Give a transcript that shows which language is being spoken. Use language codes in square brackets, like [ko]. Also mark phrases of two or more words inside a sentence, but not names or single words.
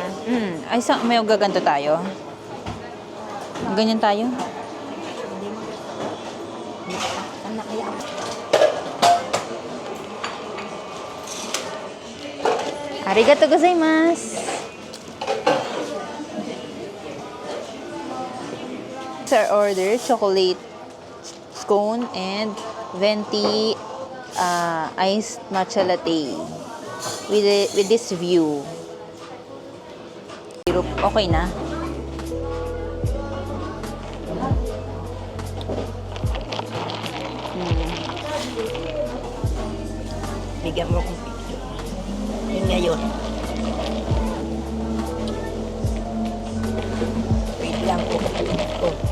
[tl] Ay, may gaganto tayo? Ganyan tayo? Saan na kaya? [ja] ありがとうございます! [en] Our order, chocolate scone and venti iced matcha latte with this view. [tl] Okay na? Bigyan mo akong picture. Yun nga yun. Wait lang po. Oh.